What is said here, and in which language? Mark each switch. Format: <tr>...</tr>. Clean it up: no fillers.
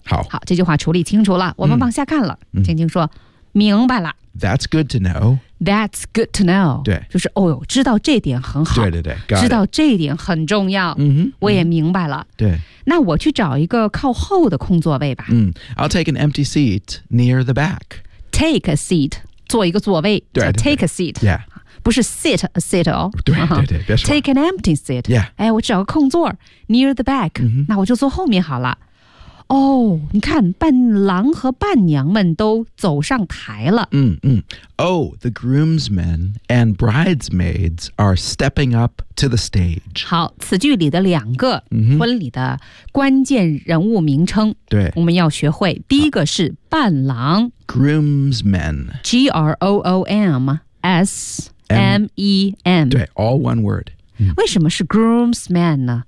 <zh>好，这句话处理清楚了，我们往下看了。嗯、青青说、嗯：“明白了。</zh> <en>”That's good to know. That's good to know.</en> <zh>对，就是哦哟，知道这点很好。对对对，知道这一点很重要。嗯哼，我也明白了、嗯。对，那我去找一个靠后的空座位吧。</zh> <en>嗯 ，I'll take an empty seat near the back. Take a seat. 坐一个座位</en> <zh>对对对</zh> <en>take a seat、 yeah.</en> <zh>不是 sit a seat 哦对对对别说</zh> <en>take an empty seat、 yeah.</en> <zh>哎，我找个空座 near the back、 mm-hmm. 那我就坐后面好了哦你看伴郎和伴娘们都走上台了、 mm-hmm.</zh> <en>Oh the groomsmen and bridesmaids are stepping up to the stage</en> <zh>好此句里的两个婚礼的关键人物名称对、mm-hmm. 我们要学会第一个是伴郎</zh> <en>Groomsmen. G-R-O-O-M-S-M-E-N. 对 all one word.、</en> <zh>嗯、为什么是 groomsmen 呢、</zh>